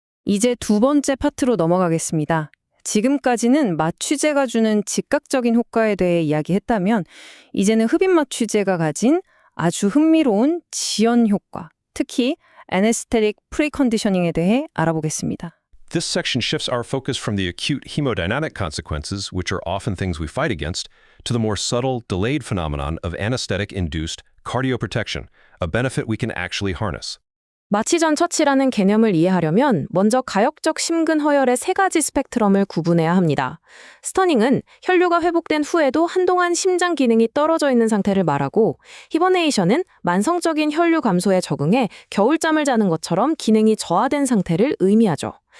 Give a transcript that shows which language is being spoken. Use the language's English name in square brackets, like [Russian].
[Korean] 이제 두 번째 파트로 넘어가겠습니다. 지금까지는 마취제가 주는 즉각적인 효과에 대해 이야기했다면 이제는 흡입 마취제가 가진 아주 흥미로운 지연 효과, 특히 anesthetic preconditioning에 대해 알아보겠습니다. [English] This section shifts our focus from the acute hemodynamic consequences, which are often things we fight against, to the more subtle, delayed phenomenon of anesthetic-induced cardioprotection, a benefit we can actually harness. [Korean] 마취 전 처치라는 개념을 이해하려면 먼저 가역적 심근허혈의 세 가지 스펙트럼을 구분해야 합니다. 스터닝은 혈류가 회복된 후에도 한동안 심장 기능이 떨어져 있는 상태를 말하고, 히버네이션은 만성적인 혈류 감소에 적응해 겨울잠을 자는 것처럼 기능이 저하된 상태를 의미하죠.